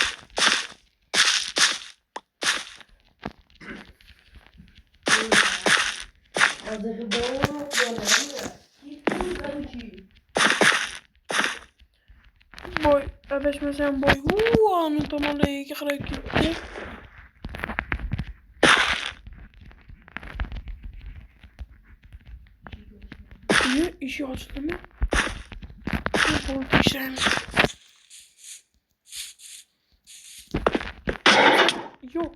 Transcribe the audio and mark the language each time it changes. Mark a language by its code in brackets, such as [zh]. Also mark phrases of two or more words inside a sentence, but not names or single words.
[uz] Hozir borib qo'yaman. Boy, adashmasam boy. Anu tomonlarga qarab ketdi. [tr] Ne işi açtı mı? Ne oldu işlem? Yok.